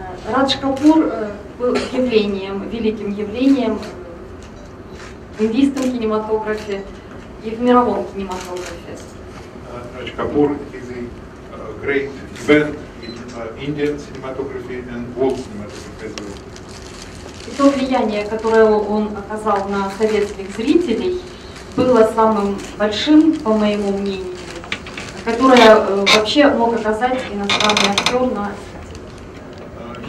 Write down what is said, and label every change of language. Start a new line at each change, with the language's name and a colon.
Russian: Радж Капур был явлением, великим явлением в индийском кинематографе и в мировом кинематографе.
English: Raj Kapoor is a great event in Indian cinematography and world cinematography as well.
Russian: И то влияние, которое он оказал на советских зрителей, было самым большим, по моему мнению, которое вообще мог оказать иностранный актер на зрителей.